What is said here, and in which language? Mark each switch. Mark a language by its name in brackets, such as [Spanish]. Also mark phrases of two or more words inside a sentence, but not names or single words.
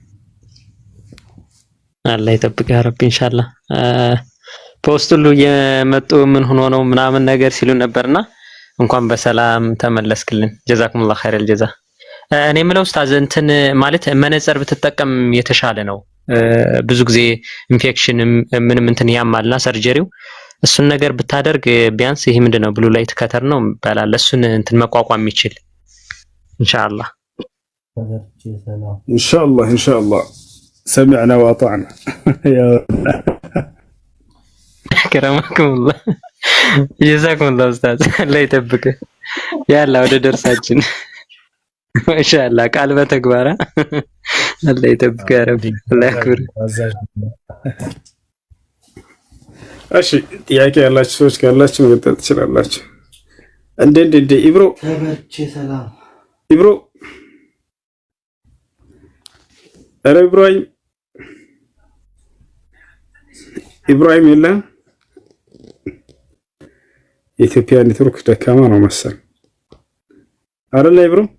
[Amharic] አላህ ይጠብቅህ [Arabic] يا ربي إن شاء الله። [Amharic] ፖስት ሁሉ የመጡ ምን ሆኖ ነው ምናምን ነገር ሲሉ ነበርና እንኳን በሰላም ተመለስክልን። [Arabic] جزاكم الله خير الجزاء። [Amharic] እኔ የምለው ኡስታዝ እንትን ማለት መነጽር ብትጠቀም የተሻለ ነው። ብዙ ጊዜ ኢንፌክሽንም ምንም እንትን ያማልና ሰርጀሪው እሱን ነገር ብታደርግ ቢያንስ ይሄ ምንድነው [English] blue light cutter [Amharic] ነው ባላለ እሱን እንትን መቋቋም ይችል ኢንሻአላህ [Arabic] ኢንሻአላህ سمعنا واطعنا يا كرمكم جزاكم الله استاذ الله يطبق يلا [Amharic] ወደ ደርሳችን ማሻአላህ ቃል በተግባር [Arabic] الله يطبق يا رب الله يكبر። [Amharic] እሺ ጥያቄ ያላችሁ ሰዎች ካላችሁ መጠየቅ ትችላላችሁ። እንዴ ኢብሮ ተበርቼ ሰላም ኢብሮ አረ ኢብራሂም የለም። የኢትዮጵያ ኔትወርክ ደካማ ነው መሰል አይደል ኢብሮ?